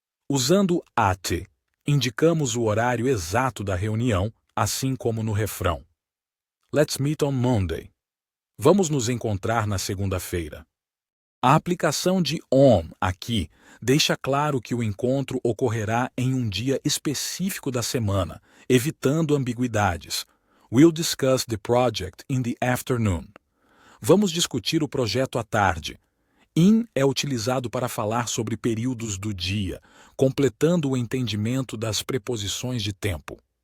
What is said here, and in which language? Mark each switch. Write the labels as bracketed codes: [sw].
[pt] Usando at, indicamos o horário exato da reunião, assim como no refrão. [en] Let's meet on Monday. [pt] Vamos nos encontrar na segunda-feira. A aplicação de on aqui deixa claro que o encontro ocorrerá em um dia específico da semana, evitando ambiguidades. [en] We'll discuss the project in the afternoon. [pt] Vamos discutir o projeto à tarde. In é utilizado para falar sobre períodos do dia, completando o entendimento das preposições de tempo.